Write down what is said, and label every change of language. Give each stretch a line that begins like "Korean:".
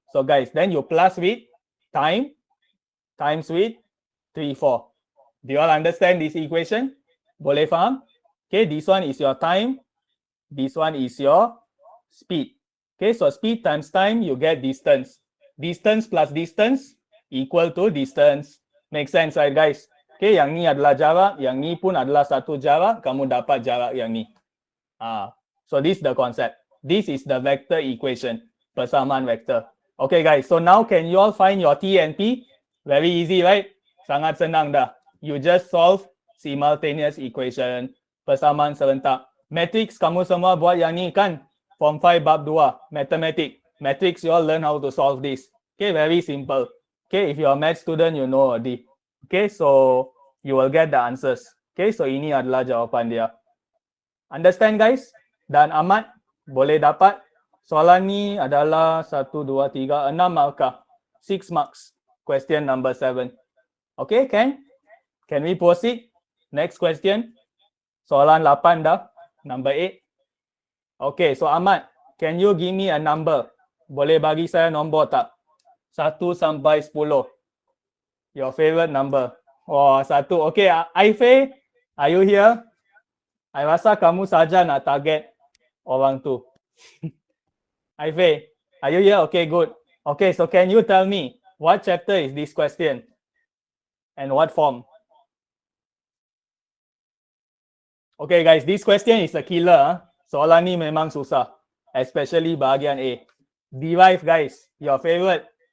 English: So guys, then you plus with time times with 34. Do you all understand this equation?
Malay: Boleh faham?
English: Okay, this one is your time. This one is your speed. Okay, so speed times time, you get distance. Distance plus distance equal to distance. Make sense, right guys?
Malay: Okay, yang ni adalah jarak, yang ni pun adalah satu jarak, kamu dapat jarak yang ni.
English: So this is the concept. This is the vector equation,
Malay: persamaan vector.
English: Okay guys, so now can you all find your T and P? Very easy, right?
Malay: Sangat senang dah.
English: You just solve simultaneous equation,
Malay: persamaan serentak. Matrix kamu semua buat yang ni kan?
English: Form 5 bab 2, mathematics. Matrix you all learn how to solve this. Okay, very simple. Okay, if you're a math student, you know already. Okay, so you will get the answers.
Malay: Okay, so ini adalah jawapan dia.
English: Understand guys?
Malay: Dan Ahmad boleh dapat soalan ni adalah 1, 2, 3, 6 markah.
English: 6 marks. Question number 7. Okay, can we proceed? Next question.
Malay: Soalan 8 dah.
English: Number 8. Okay, so Ahmad, can you give me a number?
Malay: Boleh bagi saya nombor tak? 1 sampai 10.
English: Your favorite number. Oh, 1. Okay, Aifei, are you here?
Malay: I rasa kamu saja nak target orang tu.
English: Aifei, are you here? Okay, good. Okay, so can you tell me what chapter is this question? And what form? Okay guys, this question is a killer.
Malay: Soalan ni memang susah.
English: Especially bahagian A. Derive guys, your favorite.